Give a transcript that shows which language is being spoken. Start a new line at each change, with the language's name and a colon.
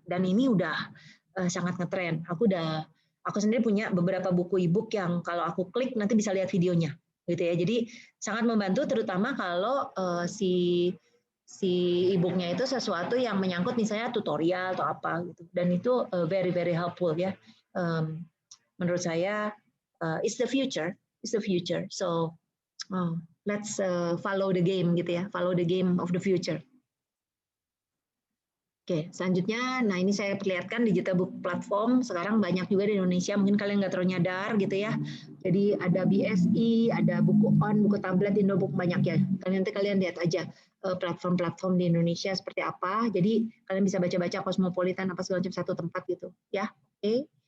Indonesian: Dan ini udah sangat ngetren. Aku sendiri punya beberapa buku e-book yang kalau aku klik nanti bisa lihat videonya, gitu ya. Jadi sangat membantu, terutama kalau si e-booknya itu sesuatu yang menyangkut misalnya tutorial atau apa gitu. Dan itu
English: very very helpful ya.
Indonesian: Menurut saya
English: it's the future, So let's follow the game
Indonesian: gitu ya,
English: follow the game of the future.
Indonesian: Oke, selanjutnya, nah ini saya perlihatkan digital book platform, sekarang banyak juga di Indonesia, mungkin kalian nggak terlalu nyadar gitu ya. Jadi ada BSI, ada buku on, buku tablet, Indobook, banyak ya. Nanti kalian lihat aja platform-platform di Indonesia seperti apa, jadi kalian bisa baca-baca Cosmopolitan, apa segala macam satu tempat gitu. Ya, oke.